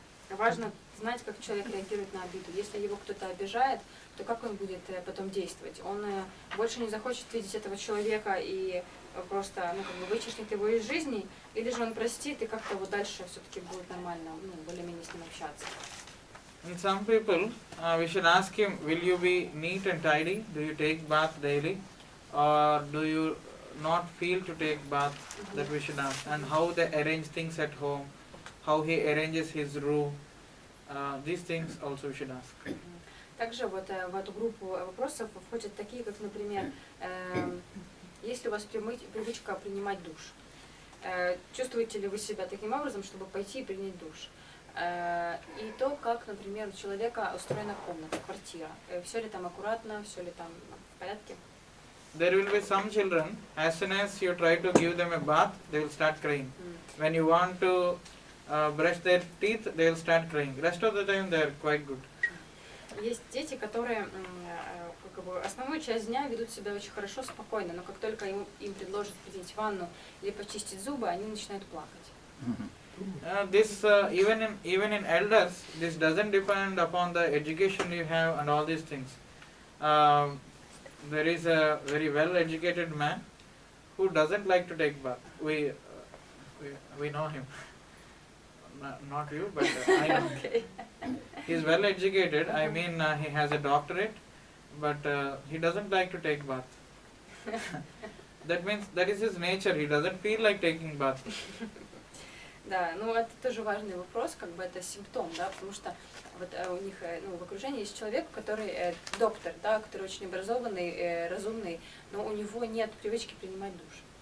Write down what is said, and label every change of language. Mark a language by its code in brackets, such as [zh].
[ru] Важно знать, как человек реагирует на обиду. Если его кто-то обижает, то как он будет потом действовать? Он больше не захочет видеть этого человека и просто вычеркнет его из жизни, или же он простит и как-то дальше все-таки будет нормально, более-менее с ним общаться. [en] And some people, we should ask him, will you be neat and tidy? Do you take bath daily? Or do you not feel to take bath? That we should ask. And how they arrange things at home, how he arranges his room. These things also we should ask. [ru] Также в эту группу вопросов входят такие, как, например, есть ли у вас привычка принимать душ? Чувствуете ли вы себя таким образом, чтобы пойти и принять душ? И то, как, например, у человека устроена комната, квартира. Все ли там аккуратно, все ли там в порядке? [en] There will be some children, as soon as you try to give them a bath, they will start crying. When you want to brush their teeth, they will start crying. Rest of the time they are quite good. [ru] Есть дети, которые бы основную часть дня ведут себя очень хорошо, спокойно, но как только им предложат принять ванну или почистить зубы, они начинают плакать. [en] Even in elders, this doesn't depend upon the education you have and all these things. There is a very well-educated man who doesn't like to take bath. We know him. Not you, but I know. Okay. He is well-educated. I mean, he has a doctorate, but he doesn't like to take bath. That means that is his nature. He doesn't feel like taking bath. [ru] Да, ну это тоже важный вопрос, как бы это симптом, да, потому что вот у них, ну, в окружении есть человек, который доктор, да, который очень образованный, разумный, но у него нет привычки принимать душ.